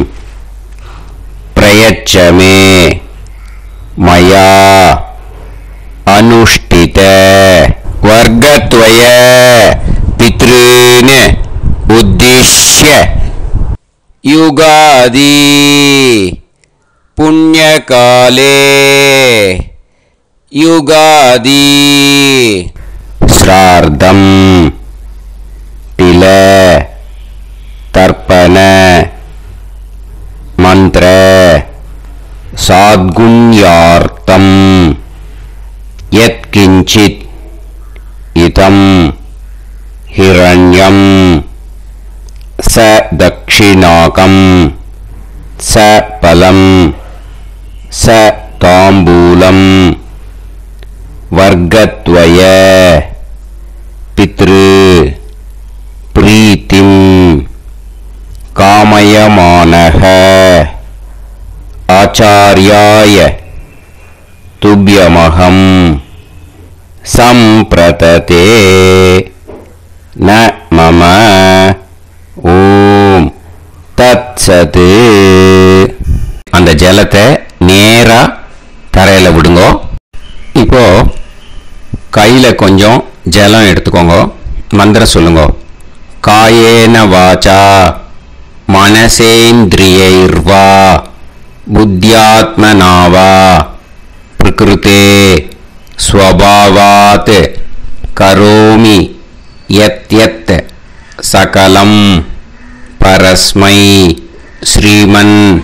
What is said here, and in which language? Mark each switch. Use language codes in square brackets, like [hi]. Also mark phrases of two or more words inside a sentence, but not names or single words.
[sa] प्रयच्छमे मया अनुष्ठित वर्गद्वय पितॄन् उद्दिश्य युगादि पुण्यकाले युगादि श्राद्धम् तिल तर्पण मन्त्र साद्गुण्यार्थम् यत्किञ्चित् इदं हिरण्यं स दक्षिणाकं स फलं स ताम्बूलं वर्गद्वय पितृ प्रीतिं कामयमानः आचार्याय तुभ्यमहं संप्रतते न मम ॐ तत्सत्. [ta] அந்த ஜலத்தை நேரா தரையில விடுங்க. இப்போ கையில கொஞ்சம் ஜலம் எடுத்துக்கோங்க. மந்திரம் சொல்லுங்க. [sa] कायेन वाचा मनसेन्द्रियैर्वा बुद्ध्यात्मनावा प्रकृतेः स्वभावात् करोमि यद् यद् सकलं परस्मै श्रीमन्